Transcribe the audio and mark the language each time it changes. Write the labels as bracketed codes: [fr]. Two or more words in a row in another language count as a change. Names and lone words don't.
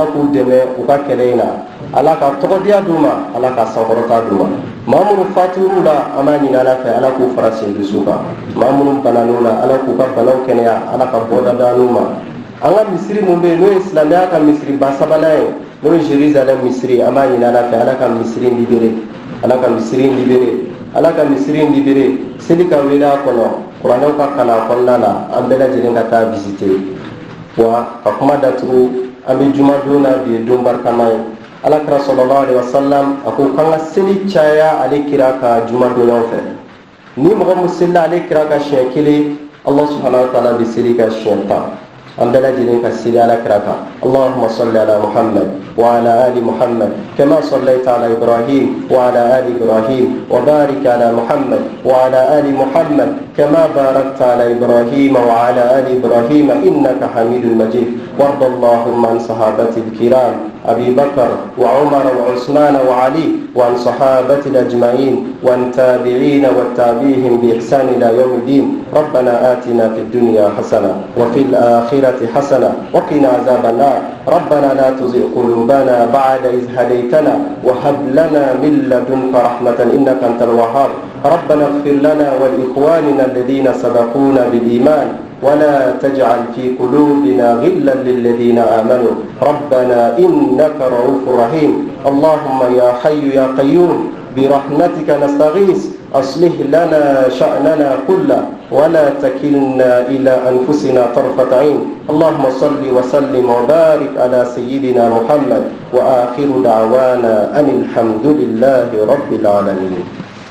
[bm] k'u dɛmɛ u ka kɛlɛ in na Ala ka tɔgɔdiya d'u ma Ala ka sankɔrɔta d'u ma maa minnu fatur'u la an b'a ɲini Ala fɛ Ala k'u fara sen dusu kan maa minnu banan'u la Ala k'u ka banaw kɛnɛya Ala ka bɔda d'u ma an ka misiri mun bɛ yen n'o ye silamɛya ka misiri ba sabanan ye n'o ye Jérusalem misiri an b'a ɲini Ala fɛ Ala ka misiri libéré Ala ka misiri libéré Ala ka misiri libéré seli ka wele a kɔnɔ kuranɛw ka kalan kɔnɔna la an bɛɛ lajɛlen ka taa visiter wa ka kuma datugu an bɛ jumadon na bi ye don barikama ye Alakira [ar] صلى الله عليه وسلم [bm] a ko k'an ka seli caya ale kira ka jumadonyaw fɛ ni mɔgɔ min selila ale kira ka siɲɛ kelen [ar] الله سبحانه وتعالى [bm] bɛ seli ka siɲɛ 10 an bɛɛ lajɛlen ka seli ala kira kan [ar] اللهم صل على محمد وعلى آل محمد كما صليت على إبراهيم وعلى آل إبراهيم وبارك على محمد وعلى آل محمد كما باركت على إبراهيم وعلى آل إبراهيم إنك حميد مجيد وارض اللهم عن الصحابة الكرام أبي بكر وعمر وعثمان وعلي وعن الصحابة أجمعين وعن التابعين وتابعيهم بإحسان إلى يوم الدين ربنا آتنا في الدنيا حسنة وفي الآخرة حسنة وقنا عذاب النار ربنا لا تزغ قلوبنا بعد إذ هديتنا وهب لنا من لدنك رحمة إنك أنت الوهاب ربنا اغفر لنا ولإخواننا الذين سبقونا بالإيمان ولا تجعل في قلوبنا غلا للذين آمنوا ربنا إنك رؤوف رحيم اللهم يا حي يا قيوم برحمتك نستغيث أصلح لنا شأننا كله ولا تكلنا إلى أنفسنا طرفة عين اللهم صل وسلم وبارك على سيدنا محمد وآخر دعوانا أن الحمد لله رب العالمين